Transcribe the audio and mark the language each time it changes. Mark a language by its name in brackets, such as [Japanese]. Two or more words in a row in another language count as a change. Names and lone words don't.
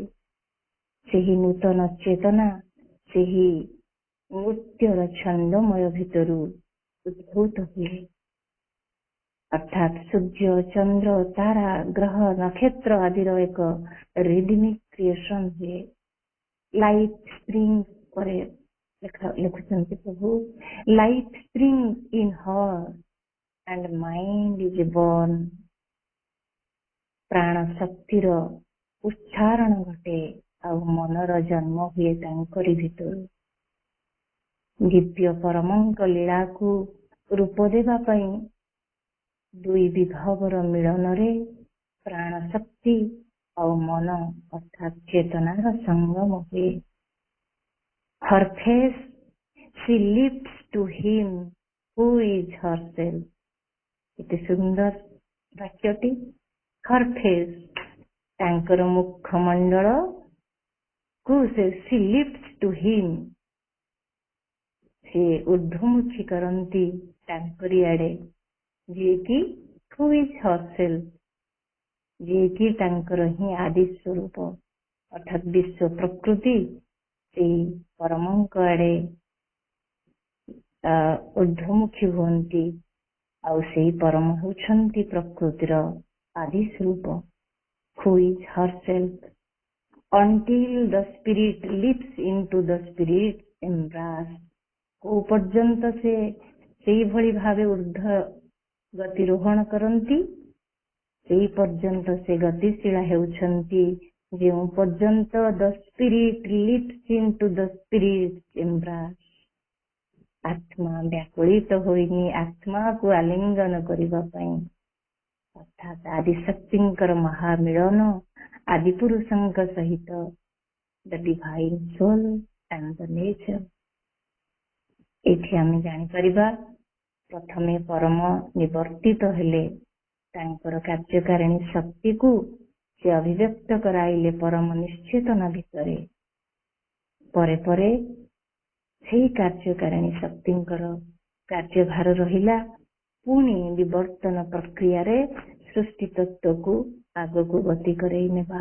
[Odia] ସେହି ନୂତନ ଚେତନା ସେହି ନୃତ୍ୟର ଛନ୍ଦମୟ ଭିତରୁ ଉଦ୍ଭୂତ ହୁଏ। ଅର୍ଥାତ୍ ସୂର୍ଯ୍ୟ, ଚନ୍ଦ୍ର, ତାରା, ଗ୍ରହ, ନକ୍ଷତ୍ର ଆଦିର ଏକ [English] rhythmic creation [Odia] ହୁଏ। [English] life spring [Odia] ପରେ ଲେଖୁଛନ୍ତି ପ୍ରଭୁ, [English] life spring in her and mind is born. [Odia] ପ୍ରାଣ ଶକ୍ତିର ଉଚ୍ଚାରଣ ଘଟେ ଆଉ ମନର ଜନ୍ମ ହୁଏ ତାଙ୍କରି ଭିତରୁ। ଦିବ୍ୟ ପରମଙ୍କ ଲୀଳାକୁ ରୂପ ଦେବା ପାଇଁ ଦୁଇ ବିଭବର ମିଳନରେ ପ୍ରାଣ ଶକ୍ତି ଆଉ ମନ ଅର୍ଥାତ୍ ଚେତନାର ସଙ୍ଗମ ହୁଏ। [English] Her face she lifts to him who is herself. [Odia] ଏତେ ସୁନ୍ଦର ବାକ୍ୟଟି। [English] Her face, [Odia] ତାଙ୍କର ମୁଖମଣ୍ଡଳ କୁ [English] she lifts to him, [Odia] ସେ ଊର୍ଦ୍ଧ୍ୱମୁଖୀ କରନ୍ତି ତାଙ୍କରି ଆଡେ, ଯିଏକି [English] who is herself, [Odia] ଯିଏକି ତାଙ୍କର ହିଁ ଆଦି ସ୍ୱରୂପ ଅର୍ଥାତ୍ ବିଶ୍ୱ ପ୍ରକୃତି ସେଇ ପରମଙ୍କ ଆଡେ ଊର୍ଦ୍ଧ୍ୱମୁଖୀ ହୁଅନ୍ତି। ଆଉ ସେଇ ପରମ ହେଉଛନ୍ତି ପ୍ରକୃତିର ଆଦି ସ୍ୱରୂପ, [English] who is herself, until the spirit leaps into the spirit's embrace। [Odia] କୋଉ ପର୍ଯ୍ୟନ୍ତ ସେ ସେଇଭଳି ଭାବେ ଉର୍ଦ୍ଧ୍ୱ ଗତିରୋହଣ କରନ୍ତି, ସେଇ ପର୍ଯ୍ୟନ୍ତ ସେ ଗତିଶୀଳ ହେଉଛନ୍ତି। ଯେଉଁ ପର୍ଯ୍ୟନ୍ତ [English] the spirit leaps into the spirit's embrace, [Odia] ଆତ୍ମା ବ୍ୟାକୁଳିତ ହୋଇନି ଆତ୍ମାକୁ ଆଲିଙ୍ଗନ କରିବା ପାଇଁ, ଅର୍ଥାତ୍ ଆଦିଶକ୍ତିଙ୍କର ମହାମିଳନ ଆଦି ପୁରୁଷଙ୍କ ସହିତ, [English] the divine soul and the nature। [Odia] ଏଠି ଆମେ ଜାଣିପାରିବା, ପ୍ରଥମେ ପରମ ନିବର୍ତ୍ତିତ ହେଲେ, ତାଙ୍କର କାର୍ଯ୍ୟକାରିଣୀ ଶକ୍ତିକୁ ସେ ଅଭିବ୍ୟକ୍ତ କରାଇଲେ ପରମ ନିଶ୍ଚେତନ ଭିତରେ। ପରେ ପରେ ସେହି କାର୍ଯ୍ୟକାରିଣୀ ଶକ୍ତିଙ୍କର କାର୍ଯ୍ୟଭାର ରହିଲା ପୁଣି ବିବର୍ତ୍ତନ ପ୍ରକ୍ରିୟାରେ ସୃଷ୍ଟି ତତ୍ତ୍ୱକୁ ଆଗକୁ ଗତି କରେଇ ନେବା।